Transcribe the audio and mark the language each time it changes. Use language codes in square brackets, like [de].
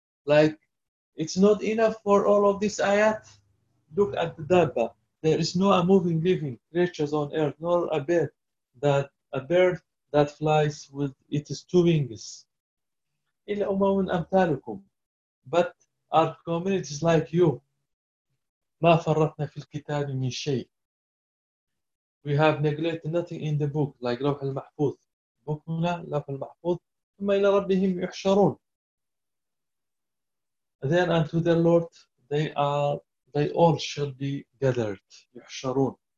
[en] Like, it's not enough for all of this ayat. Look at the dabba. There is no a moving, living creatures on earth, nor a bird that flies with its two wings. [ar] إِلَّا أُمَمٌ أَمْثَالُكُمْ. [en] But our communities like you, [ar] مَا فَرَّطْنَا فِي الْكِتَابِ مِنْ شَيْءٍ. [en] We have neglected nothing in the book, like Lawh al-Mahfuz. Bukuna, Lawh al-Mahfuz. [ar] Thumma ila rabbihim yuhsharun. [en] Then unto their Lord, they all shall be gathered. Yuhsharun.